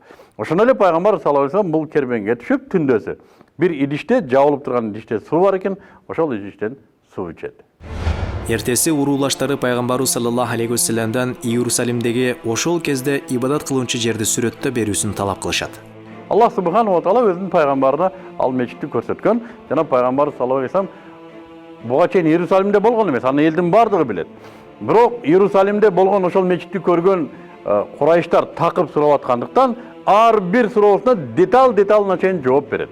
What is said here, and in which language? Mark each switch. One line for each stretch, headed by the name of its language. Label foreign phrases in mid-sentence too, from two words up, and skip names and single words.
Kyrgyz: Ошондой эле пайгамбар
Arabic: صلى الله عليه وسلم
Kyrgyz: бул кербенге түшүп түндөсү бир идиште, жабылып турган идиште суу бар экен, ошол идиштен суу ичет. Эртеси уруулаштары пайгамбарыбыз
Arabic: صلى الله عليه وسلم
Kyrgyz: Иерусалимдеги ошол кезде ибадат кылуучу жерди сүрөттө берүүсүн талап кылышат.
Arabic: الله سبحانه وتعالى
Kyrgyz: өзүнүн пайгамбарына ал мечитти көрсөткөн, жана пайгамбар
Arabic: صلى الله عليه وسلم
Kyrgyz: буга чейин Иерусалимде болгон эмес, аны элдин бардыгы билет. Бирок Иерусалимде болгон ошол мечитти көргөн курайыштар такып сурап аткандыктан, ар бир суроосуна деталына чейин жооп берет.